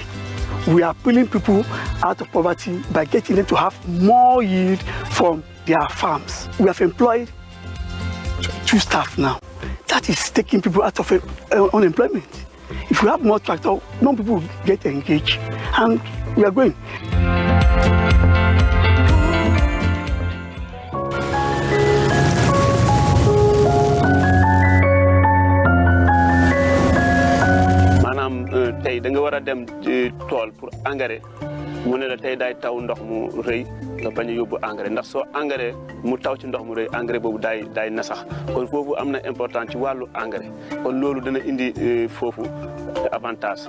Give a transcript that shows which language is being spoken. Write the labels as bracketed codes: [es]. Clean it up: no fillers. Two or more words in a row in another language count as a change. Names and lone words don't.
[en] We are pulling people out of poverty by getting them to have more yield from their farms. We have employed 2 staff now. That is taking people out of unemployment. If we have more tractor, more people will get engaged, and we are going. [wo] Manam tay da nga wara dem tool pour engrais mu ne la tay day taw ndox mu reuy nga baña yobbu engrais ndax so engrais mu taw ci ndox mu reuy engrais bobu day nasax kon fofu amna important ci walu engrais kon lolu dana indi fofu avantage.